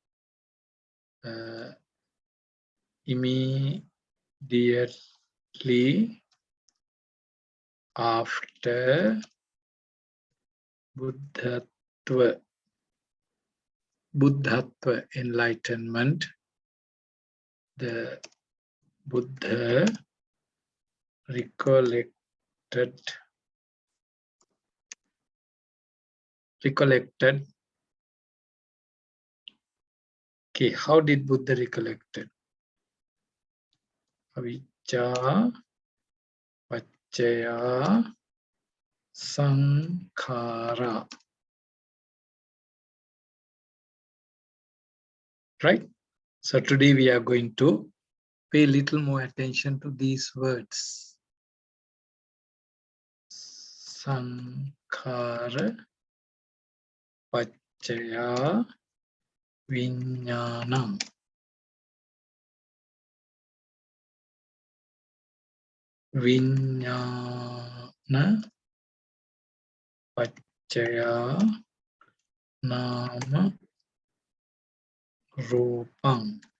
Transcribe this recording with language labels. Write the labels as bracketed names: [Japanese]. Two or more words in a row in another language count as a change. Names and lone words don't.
[English] immediately after Buddhatva enlightenment, the Buddha recollected. Okay, how did Buddha recollected? [Pali] Avicia, paccaya, Sankara. [English] Right? So today we are going to pay a little more attention to these words. [Pali] Sankara, paccaya, vijnanam. Vijnana, paccaya, nama, rupam.